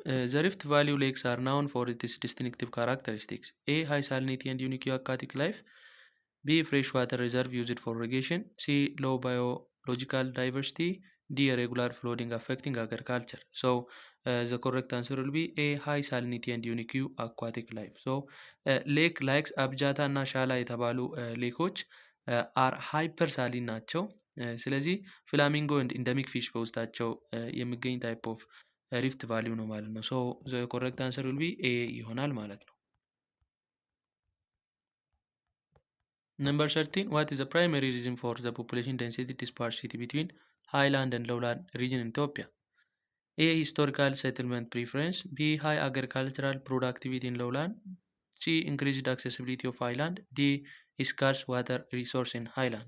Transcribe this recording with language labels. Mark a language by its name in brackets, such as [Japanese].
[English] The Rift Valley lakes are known for its distinctive characteristics. A, high salinity and unique aquatic life. B, freshwater reserve used for irrigation. C, low biological diversity. D, irregular flooding affecting agriculture. So the correct answer will be A, high salinity and unique aquatic life. [Amharic] So ሌክ ላይክስ አብጃታ እና ሻላ የተባሉ ሌኮች አር ሃይፐር ሳሊን ናቸው። ስለዚህ ፍላሚንጎ ኢንደሚክ ፊሽ በውስጣቸው የሚገኝ ታይፕ ኦፍ ሪፍት ቫሊዩ ነው ማለት ነው። ሶ ዘ ኮሬክት አንሰር ዊል ቢ ኤ ይሆናል ማለት ነው። [English] Number 13. What is the primary reason for the population density disparity between highland and lowland region in Ethiopia? A, historical settlement preference. B, high agricultural productivity in lowland. C, increased accessibility of highland. D, scarce water resource in highland.